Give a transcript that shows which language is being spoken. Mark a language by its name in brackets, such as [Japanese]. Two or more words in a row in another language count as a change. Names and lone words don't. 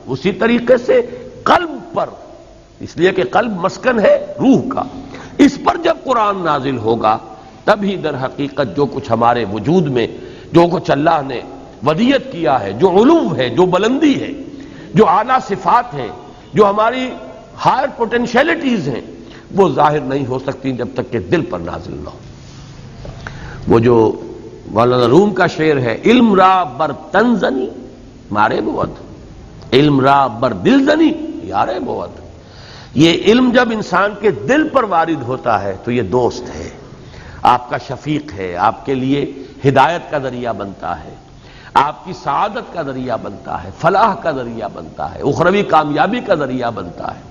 [Urdu] اسی طریقے سے قلب پر، اس لیے کہ قلب مسکن ہے روح کا، اس پر جب قرآن نازل ہوگا تبھی در حقیقت جو کچھ ہمارے وجود میں، جو کچھ اللہ نے ودیت کیا ہے، جو علو ہے، جو بلندی ہے، جو اعلیٰ صفات ہیں، جو ہماری [English] higher potentialities [Urdu] ہیں، وہ ظاہر نہیں ہو سکتی جب تک کہ دل پر نازل نہ ہو. وہ جو مولانا روم کا شعر ہے، [Persian] علم را بر تن زنی مارے بود، علم را بر دل زنی یارے بود. [Urdu] یہ علم جب انسان کے دل پر وارد ہوتا ہے تو یہ دوست ہے، آپ کا شفیق ہے، آپ کے لیے ہدایت کا ذریعہ بنتا ہے، آپ کی سعادت کا ذریعہ بنتا ہے، فلاح کا ذریعہ بنتا ہے، اخروی کامیابی کا ذریعہ بنتا ہے.